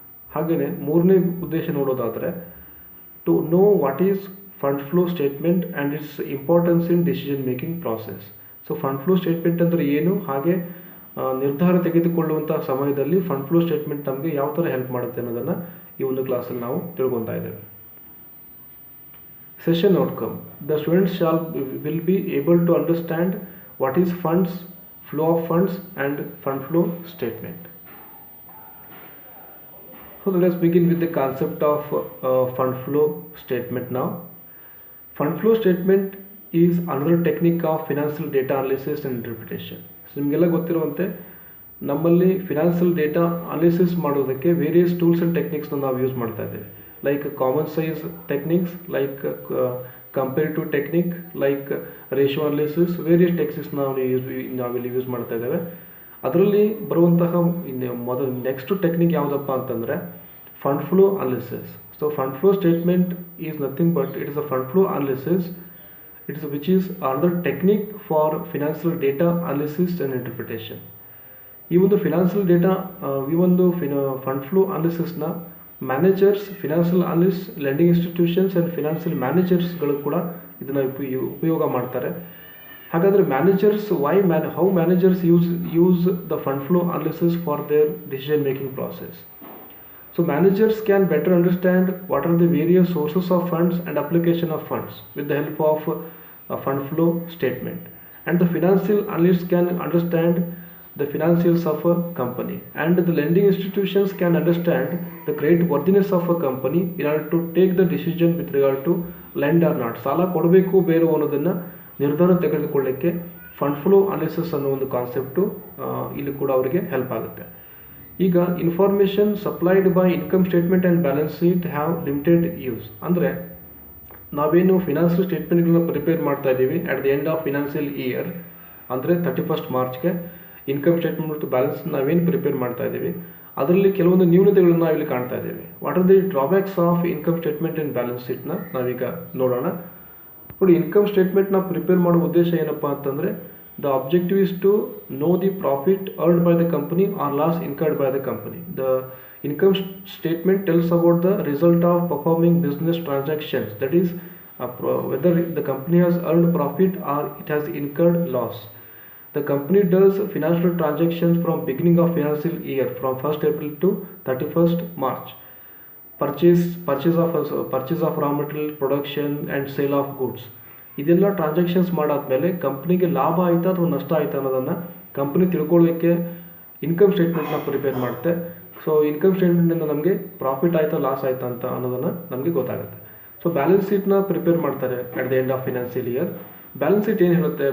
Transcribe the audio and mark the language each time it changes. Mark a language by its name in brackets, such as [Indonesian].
[Kannada] ಹಾಗೆಯೇ ಮೂರನೇ ಉದ್ದೇಶ ನೋಡೋದಾದರೆ [English] To know what is fund flow statement and its importance in decision making process. [Kannada] So fund flow statement ಅಂದರೆ ಏನು, ಹಾಗೆ ನಿರ್ಧಾರ ತೆಗೆದುಕೊಳ್ಳುವಂಥ ಸಮಯದಲ್ಲಿ ಫಂಡ್ ಫ್ಲೋ ಸ್ಟೇಟ್ಮೆಂಟ್ ನಮಗೆ ಯಾವ ಥರ ಹೆಲ್ಪ್ ಮಾಡುತ್ತೆ ಅನ್ನೋದನ್ನು ಈ ಒಂದು ಕ್ಲಾಸಲ್ಲಿ ನಾವು ತಿಳ್ಕೊತಾ ಇದ್ದೇವೆ. Session outcome: [English] The students will be able to understand what is funds, flow of funds and fund flow statement. So let us begin with the concept of fund flow statement now. Fund flow statement is another technique of financial data analysis and interpretation. [Kannada] So ನಿಮಗೆಲ್ಲ ಗೊತ್ತಿರುವಂತೆ ನಮ್ಮಲ್ಲಿ financial data analysis ಮಾಡೋದಕ್ಕೆ various tools and ಟೆಕ್ನಿಕ್ಸ್ನ ನಾವು use ಮಾಡ್ತಾ ಇದ್ದೇವೆ. Like common size techniques, like comparative technique, like ratio analysis, various techniques ನಾವಿಲ್ಲಿ use ಮಾಡ್ತಾ ಇದ್ದೇವೆ. ಅದರಲ್ಲಿ ಬರುವಂತಹ ನೆಕ್ಸ್ಟ್ ಟೆಕ್ನಿಕ್ ಯಾವುದಪ್ಪ ಅಂತಂದರೆ fund flow analysis. [English] So fund flow statement is nothing but it is a fund flow analysis. Which is another technique for financial data analysis and interpretation. [Kannada] ಈ ಒಂದು financial data ಈ ಒಂದು fund flow ಅನಾಲಿಸಿಸ್ನ managers, financial analyst, lending institutions and financial ಮ್ಯಾನೇಜರ್ಸ್ಗಳು ಕೂಡ ಇದನ್ನು ಉಪಯೋಗ ಮಾಡ್ತಾರೆ. [English] ಹಾಗಾದರೆ managers how managers use the fund flow analysis for their decision making process. So managers can better understand what are the various sources of funds and application of funds with the help of fund flow statement. And the financial analyst can understand the financials of a company, and the lending institutions can understand the credit worthiness of a company in order to take the decision with regard to lend or not. [Kannada] ಸಾಲ ಕೊಡಬೇಕು ಬೇರೆ ಅನ್ನೋದನ್ನು ನಿರ್ಧಾರ ತೆಗೆದುಕೊಳ್ಳಿಕ್ಕೆ fund flow analysis ಅನ್ನೋ ಒಂದು concept ಇಲ್ಲಿ ಕೂಡ ಅವರಿಗೆ ಹೆಲ್ಪ್ ಆಗುತ್ತೆ. [English] ಈಗ information supplied by income statement and balance sheet have limited use. [Kannada] ಅಂದರೆ ನಾವೇನು ಫಿನಾನ್ಷಿಯಲ್ ಸ್ಟೇಟ್ಮೆಂಟ್ಗಳನ್ನ ಪ್ರಿಪೇರ್ ಮಾಡ್ತಾ ಇದ್ದೀವಿ [English] at the end of financial year, [Kannada] ಅಂದರೆ 31st ಮಾರ್ಚ್ಗೆ ಇನ್ಕಮ್ ಸ್ಟೇಟ್ಮೆಂಟ್ ಮತ್ತು ಬ್ಯಾಲೆನ್ಸ್ ನಾವೇನು ಪ್ರಿಪೇರ್ ಮಾಡ್ತಾ ಇದ್ದೀವಿ ಅದರಲ್ಲಿ ಕೆಲವೊಂದು ನ್ಯೂನತೆಗಳನ್ನು ನಾವಿಲ್ಲಿ ಕಾಣ್ತಾ ಇದ್ದೀವಿ. [English] what are the drawbacks of income statement and balance ಶೀಟ್ನ [Kannada] ನಾವೀಗ ನೋಡೋಣ. ನೋಡಿ, ಇನ್ಕಮ್ ಸ್ಟೇಟ್ಮೆಂಟ್ನ ಪ್ರಿಪೇರ್ ಮಾಡೋ ಉದ್ದೇಶ ಏನಪ್ಪ ಅಂತಂದರೆ [English] The objective is to know the profit earned by the company or loss incurred by the company. The income statement tells about the result of performing business transactions, that is whether the company has earned profit or it has incurred loss. The company does financial transactions from beginning of financial year from 1st April to 31st March. Purchase of raw material, production and sale of goods. [Kannada] ಇದೆಲ್ಲ transactions ಮಾಡಾದ್ಮೇಲೆ ಕಂಪ್ನಿಗೆ ಲಾಭ ಆಯಿತಾ ಅಥವಾ ನಷ್ಟ ಆಯಿತಾ ಅನ್ನೋದನ್ನು company ತಿಳ್ಕೊಳ್ಳೋಕ್ಕೆ income ಸ್ಟೇಟ್ಮೆಂಟ್ನ prepare ಮಾಡುತ್ತೆ. ಸೊ ಇನ್ಕಮ್ ಸ್ಟೇಟ್ಮೆಂಟಿಂದ ನಮಗೆ ಪ್ರಾಫಿಟ್ ಆಯಿತಾ ಲಾಸ್ ಆಯಿತಾ ಅಂತ ಅನ್ನೋದನ್ನು ನಮಗೆ ಗೊತ್ತಾಗುತ್ತೆ. ಸೊ ಬ್ಯಾಲೆನ್ಸ್ ಶೀಟ್ನ ಪ್ರಿಪೇರ್ ಮಾಡ್ತಾರೆ [English] At the end of financial year. [Kannada] Balance sheet ಏನು ಹೇಳುತ್ತೆ?